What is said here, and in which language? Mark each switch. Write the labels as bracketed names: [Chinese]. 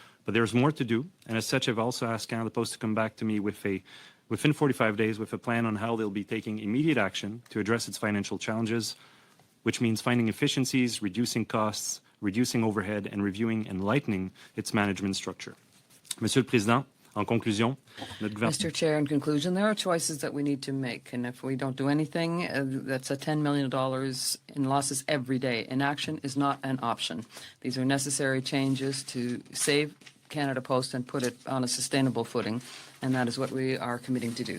[English] But there's more to do, and as such, I've also asked Canada Post to come back to me within 45 days with a plan on how they'll be taking immediate action to address its financial challenges, which means finding efficiencies, reducing costs, reducing overhead, and reviewing and lightening its management structure. [French] Monsieur le Président, en conclusion, notre gouvernement... [English] Mr. Chair, in conclusion, there are choices that we need to make, and if we don't do anything, that's a $10 million in losses every day. Inaction is not an option. These are necessary changes to save Canada Post and put it on a sustainable footing, and that is what we are committing to do.